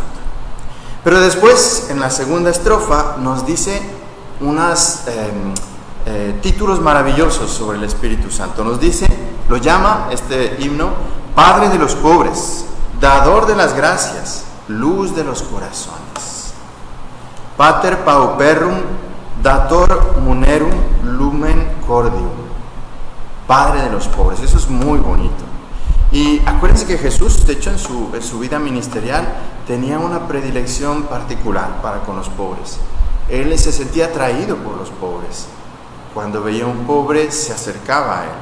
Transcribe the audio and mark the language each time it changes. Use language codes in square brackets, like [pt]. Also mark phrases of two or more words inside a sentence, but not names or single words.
[es] Pero después, en la segunda estrofa, nos dice unos títulos maravillosos sobre el Espíritu Santo. Nos dice, lo llama este himno, Padre de los pobres, dador de las gracias, luz de los corazones. [la] Pater pauperum, dator munerum, lumen cordium. [es] Padre de los pobres, eso es muy bonito. Y acuérdense que Jesús, de hecho, en su vida ministerial, tenía una predilección particular para con los pobres. Él se sentía atraído por los pobres. Cuando veía a un pobre, se acercaba a él.